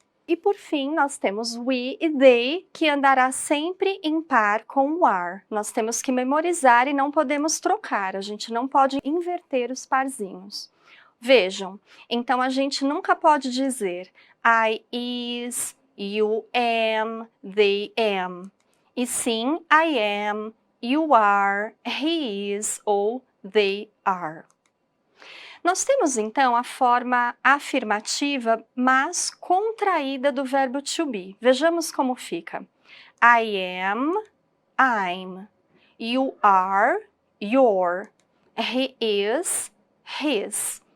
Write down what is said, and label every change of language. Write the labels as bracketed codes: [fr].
[pt] E por fim, nós temos we e they, que andará sempre em par com o are. Nós temos que memorizar e não podemos trocar, a gente não pode inverter os parzinhos. Vejam, então a gente nunca pode dizer [en] I is, you am, they am. [pt] E sim, [en] I am, you are, he is [pt] ou they are. Nós temos, então, a forma afirmativa, mas contraída do verbo to be. Vejamos como fica. [en] I am, I'm. You are, your. He is, his.